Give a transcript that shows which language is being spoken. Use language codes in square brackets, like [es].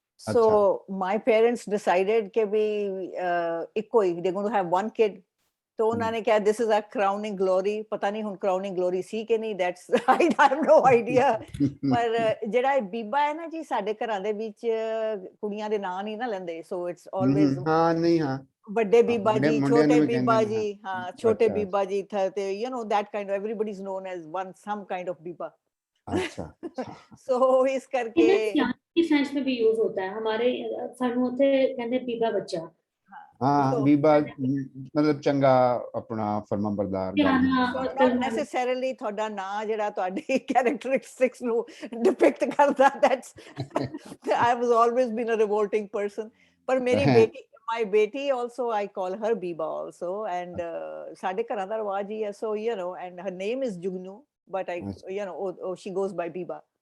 [en] So my parents decided [pa] ਕਿ ਵੀ ਇੱਕੋ ਹੀ, [en] they're going to have one kid, [hi] तो उन्होंने क्या, [en] this is our crowning glory, [hi] पता नहीं हुन [en] crowning glory सी कि नहीं, that's I have no idea। [pa] पर ਜਿਹੜਾ ਬੀਬਾ ਹੈ ਨਾ ਜੀ, ਸਾਡੇ ਘਰਾਂ ਦੇ ਵਿੱਚ ਕੁੜੀਆਂ ਦੇ ਨਾਂ ਨਹੀਂ ਨਾ ਲੈਂਦੇ, [en] so it's always [pa] ਹਾਂ ਨਹੀਂ ਹਾਂ ਵੱਡੇ ਬੀਬਾ ਜੀ, ਛੋਟੇ ਬੀਬਾ ਜੀ, ਹਾਂ ਛੋਟੇ ਬੀਬਾ ਜੀ ਥੇ, ਤੇ [en] you know that kind of, everybody is known as one some kind of biba. [pa] अच्छा so ਇਸ ਕਰਕੇ [hi] फ्रेंच में भी यूज होता है, हमारे [pa] ਸਾਨੂੰ ਉੱਥੇ ਕਹਿੰਦੇ ਬੀਬਾ ਬੱਚਾ। ਹਾਂ ਬੀਬਾ ਮਤਲਬ ਚੰਗਾ, ਆਪਣਾ ਫਰਮਾਬਰਦਾਰ, [en] not necessarily [pa] ਤੁਹਾਡਾ ਨਾਂ ਜਿਹੜਾ ਤੁਹਾਡੀ [en] characteristics ਨੂੰ depict [pa] ਕਰਦਾ, [en] that's I was always been a revolting person। [pa] ਪਰ ਮੇਰੀ ਬੇਟੀ, [en] my beti also, I call her Biba also, and [pa] ਸਾਡੇ ਘਰਾਂ ਦਾ ਰਿਵਾਜ ਹੀ ਹੈ, [en] so you know, and her name is Jugnu, but I you know she goes by Biba।